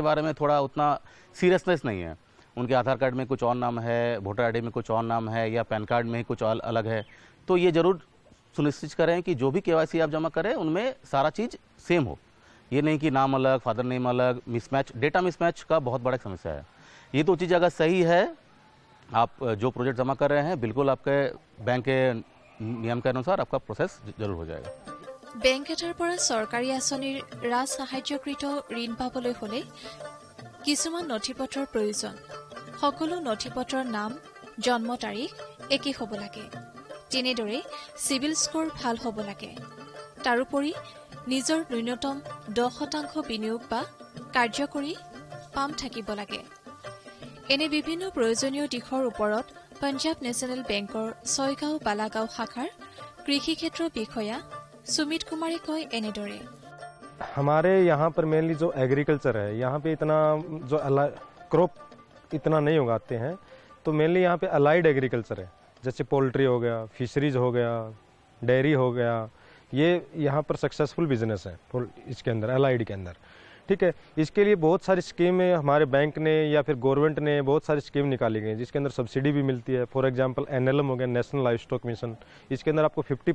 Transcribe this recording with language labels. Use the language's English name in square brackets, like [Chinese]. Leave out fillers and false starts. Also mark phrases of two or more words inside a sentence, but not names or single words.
[Hindi] बारे में थोड़ा उतना सीरियसनेस नहीं है उनके आधार कार्ड में कुछ और नाम है वोटर ID में कुछ और नाम है या पैन कार्ड में कुछ अलग है तो ये ज़रूर सुनिश्चित करें कि जो भी KYC आप जमा करें उनमें सारा चीज़ सेम हो ये नहीं कि नाम अलग [English] father name [Hindi] अलग [English] mismatch data mismatch [Hindi] का बहुत बड़ा समस्या है ये तो चीज़ अगर सही है आप जो प्रोजेक्ट जमा कर रहे हैं बिल्कुल आपके बैंक के नियम के अनुसार आपका प्रोसेस जरूर हो जाएगा [Assamese] বেংক এটাৰ পৰা চৰকাৰী আঁচনিৰ ৰাজ সাহায্যকৃত ঋণ পাবলৈ হলে কিছুমান নথিপত্ৰৰ প্ৰয়োজন সকলো নথিপত্ৰৰ নাম জন্ম তাৰিখ একে হ'ব লাগে তেনেদৰে [English] civil score [Assamese] ভাল হ'ব লাগে তাৰোপৰি নিজৰ ন্যূনতম 10% বিনিয়োগ বা কাৰ্যকৰী পাম থাকিব লাগে এনে বিভিন্ন প্ৰয়োজনীয় দিশৰ ওপৰত পঞ্জাৱ নেশ্যনেল বেংকৰ ছয়গাঁও বালাগাঁও শাখাৰ কৃষি ক্ষেত্ৰ বিষয়া सुमित कुमारी कोई एनेडोरे [Hindi] हमारे यहाँ पर मेनली जो एग्रीकल्चर है यहाँ पे इतना जो क्रॉप इतना नहीं उगाते हैं तो मेनली यहाँ पे [English] allied agriculture [Hindi] है जैसे पोल्ट्री हो गया फिशरीज हो गया डेयरी हो गया ये यहाँ पर [English] successful business [Hindi] है इसके अंदर अलाइड के अंदर ठीक है इसके लिए बहुत सारी स्कीमें हमारे बैंक ने या फिर गवर्नमेंट ने बहुत सारी स्कीम निकाली गई जिसके अंदर सब्सिडी भी मिलती है [English] for example [Hindi] NLM हो गया नेशनल लाइव स्टॉक मिशन इसके अंदर आपको